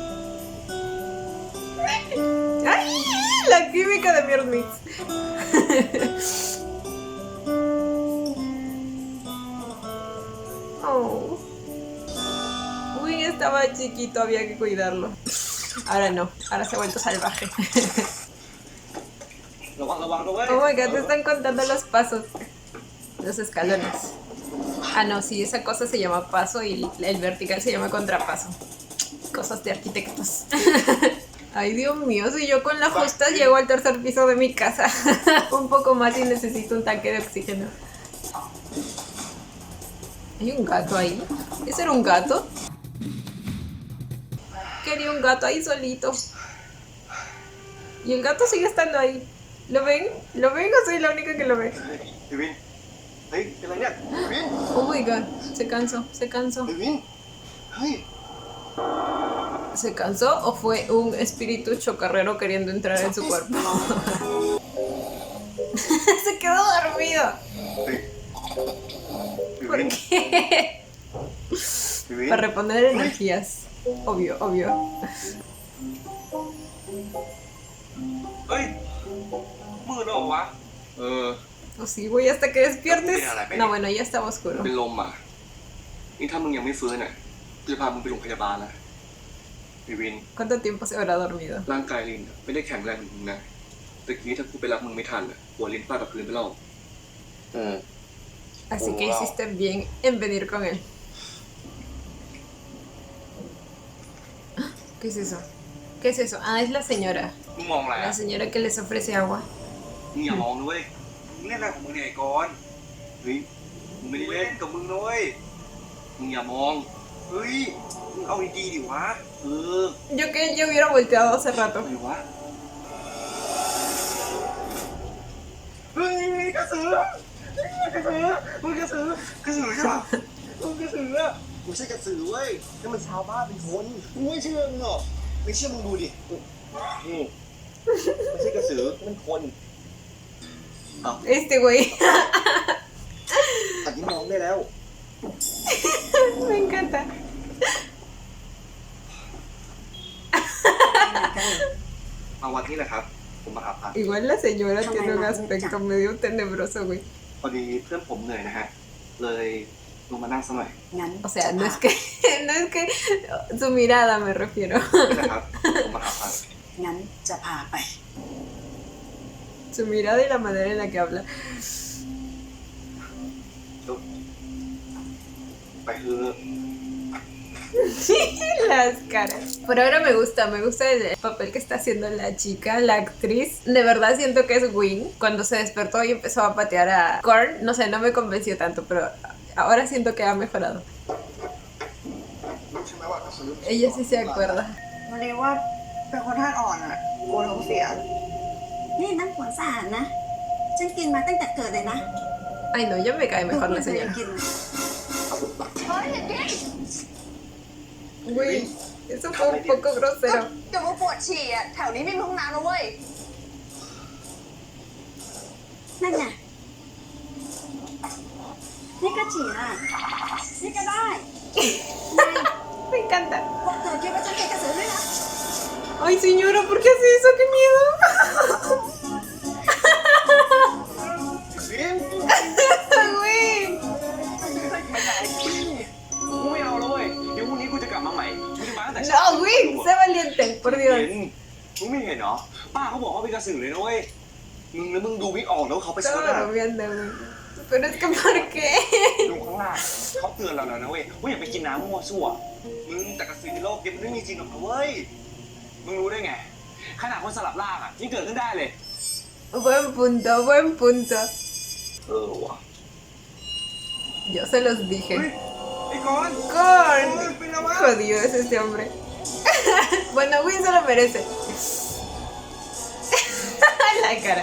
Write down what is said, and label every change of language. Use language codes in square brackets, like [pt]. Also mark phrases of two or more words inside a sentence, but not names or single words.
[es] ¡Ay! La química de Mirror Mix. Oh. Wing estaba chiquito, había que cuidarlo. Ahora no, ahora se ha vuelto salvaje. [en] Oh my god, [es] te están contando los pasos. Los escalones. Ah no, sí, esa cosa se llama paso y el vertical se llama contrapaso. Cosas de arquitectos. Ay, Dios mío, si yo con la justa llego al tercer piso de mi casa. Un poco más y necesito un tanque de oxígeno. ¿Hay un gato ahí? ¿Ese era un gato? Quería un gato ahí solito. Y el gato sigue estando ahí. ¿Lo ven? ¿Lo ven o soy la única que lo ve? [th] ไอ้วินเฮ้ยเป็นไรเนี่ยไอ้วิน [en] Oh my god, [es] se cansó, se cansó. [th] ไอ้วินเฮ้ย [es] ¿Se cansó o fue un espíritu chocarrero queriendo entrar en su cuerpo? Se quedó dormido. [th] เฮ้ยไอ้ [es] ¿Por [th] วิน [es] qué? [th] ไอ้วิน [es] Para reponer energías. Obvio, obvio. [th] เฮ้ยมืดแล้วเหรอวะ [es] Pues sí, güey, hasta que despiertes. No, bueno, ya estaba oscuro. [th] เป็นลมอ่ะนี่ถ้ามึงยังไม่ฟื้นอ่ะกูจะพามึงไปโรงพยาบาลนะไอ้วิน [es] ¿Cuánto tiempo se habrá dormido? [th] ร่างกายลินอะไม่ได้แข็งแรงเหมือนมึงนะตะกี้ถ้ากูไปรับมึงไม่ทันอ่ะหัวลินฟาดกับพื้นไปแล้ว [es] Así que Wow. hiciste bien en venir con él. ¿Qué es eso? ¿Qué es eso? Ah, es la señora. [th] มึงมองอะไร [es] La señora que les ofrece agua. [th] มึงอย่ามองนะเว้ยมึงเล่นอะไรของมึงเนี่ยไอ้กอนเฮ้ยมึงไม่ได้เล่นกับมึงนะเว้ยมึงอย่ามองเฮ้ยมึงเอาดีๆดิวะ [es] Yo que yo hubiera volteado hace rato. [th] อะไรวะเฮ้ยกระสือกระสือมึงกระสือกระสือใช่ปะมึงกระสือไม่ใช่กระสือเว้ยนั่นมันชาวบ้านเป็นคนมึงไม่เชื่อมึงหรอไม่เชื่อมึงดูดินี่ไม่ใช่กระสือมันคน [es] Este güey. [th] ตัดยิ้มมองได้แล้ว [es] Me encanta. [th] มาวันนี้แหละครับ ผมมาหาพัก [es] Igual la señora tiene un aspecto medio tenebroso, güey. [th] พอดีเพื่อนผมเหนื่อยนะฮะ เลยลงมานั่งสักหน่อย งั้น [es] O sea, no es que, no es que su mirada me refiero. [th] นี่แหละครับ ผมมาหาพัก งั้นจะพาไป [es] Su mirada y la manera en la que habla. [th] ไปคือ [es] Las caras. Por ahora me gusta el papel que está haciendo la chica, la actriz. De verdad siento que es Wing. Cuando se despertó y empezó a patear a Korn, no sé, no me convenció tanto, pero ahora siento que ha mejorado. [th] รู้ใช่ไหมว่ากระสือ [es] Ella sí se acuerda. [th] วันนี้ว่าเป็นคนธาตุอ่อนอ่ะกลัวท้องเสีย นี่น้ำผลสะอาดนะ ฉันกินมาตั้งแต่เกิดเลยนะ [es] Ay no, ya me cae mejor la [th] ไม่เคย [es] señora. [th] กิน [es] Uy, eso fue un poco grosero. [th] เดี๋ยวว่าปวดฉี่อ่ะแถวนี้ไม่มีห้องน้ำนะเว้ย นั่นไง นี่ก็ฉี่อ่ะ นี่ก็ได้ [es] Me encanta. [th] พวกเธอคิดว่าฉันเป็นกระสือด้วยนะ [es] Ay señora, ¿por qué hace eso? ¡Qué miedo! [th] วิน [es] Güey. [th] กูไม่เอาแล้วเว้ยเดี๋ยวพรุ่งนี้กูจะกลับมาใหม่กูจะมาตั้งแต่เช้า [es] No, güey, sé valiente, por [th] เห็ [es] Dios. [th] นมึงไม่เห็นเหรอ ป้าเขาบอกว่าเป็นกระสือเลยนะเว้ย มึงแล้วมึงดูไม่ออกแล้วเขาไปช็อต [es] Estaba [th] อ่ะ [es] bromeando, güey. Pero es que ¿por qué? [th] ดูข้างล่างเขาเตือนเราแล้วนะเว้ยว่าอย่าไปกินน้ำมั่วซั่วมึงแต่กระสือในโลกนี้มันไม่มีจริงหรอกนะเว้ย มึงรู้ได้ไง ขนาดคนสลับร่างอ่ะยังเกิดขึ้นได้เลย [es] Buen punto, buen punto. [th] ว่ะ [es] Yo se los [th] เฮ้ย [es] dije. [th] ไอ้กอน [es] Corn. [th] เป็นอะไรวะ [es] Jodido es este hombre. Bueno, Win se lo merece. La cara.